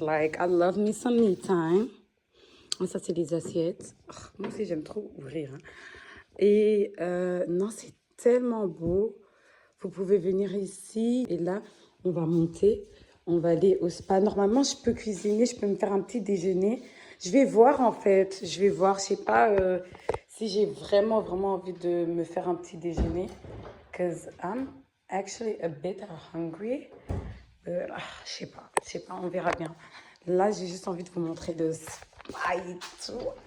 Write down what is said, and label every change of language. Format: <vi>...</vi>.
<en>Like, I love me some me time.</en> <fr>Oh, ça, c'est les assiettes. Oh, moi aussi, j'aime trop ouvrir. Hein. Et non, c'est tellement beau. Vous pouvez venir ici. Et là, on va monter. On va aller au spa. Normalement, je peux cuisiner. Je peux me faire un petit déjeuner. Je vais voir, en fait. Je vais voir. Je sais pas si j'ai vraiment envie de me faire un petit déjeuner.</fr> <en>Because I'm actually a bit hungry.</en> <fr>Je sais pas, on verra bien. Là, j'ai juste envie de vous montrer le spa et tout.</fr>